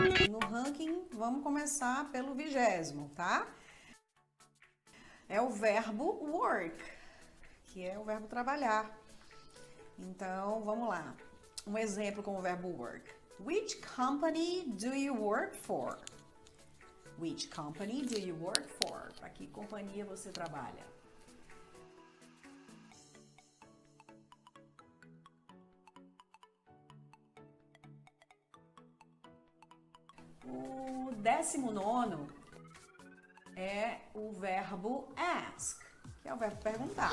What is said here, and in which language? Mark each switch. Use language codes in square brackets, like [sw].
[pt] No ranking, vamos começar pelo 20º, tá? É o verbo work, que é o verbo trabalhar. Então, vamos lá. Um exemplo com o verbo work. [en] Which company do you work for? Which company do you work for? [pt] Para que companhia você trabalha? O 19º é o verbo ask, que é o verbo perguntar.